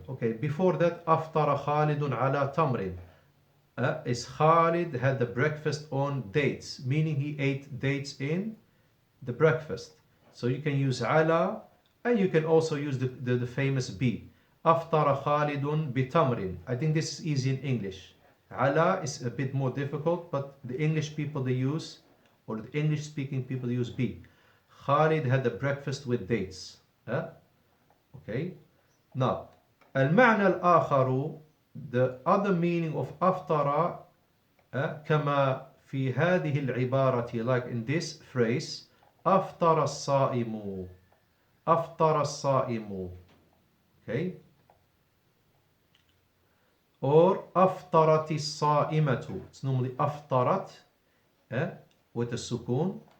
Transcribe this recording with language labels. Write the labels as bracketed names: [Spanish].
[English] Okay, before that, [Arabic] أفطر خالد على تمر. [English] Is Khalid had the breakfast on dates, meaning he ate dates in the breakfast. So you can use على, and you can also use the famous be. [Arabic] أفطر خالد بتمر. [English] I think this is easy in English. على is a bit more difficult, but the English people they use, or the English speaking people use be. Khalid had a breakfast with dates. Okay. Now, [Arabic] المعنى الآخر, [English] the other meaning of أفطر, [Arabic] كما في هذه العبارة, [English] like in this phrase, [Arabic] أفطر الصائم. أفطر الصائم. Okay. Or أفطرت الصائمة. [English] It's normally أفطرت with a sukun.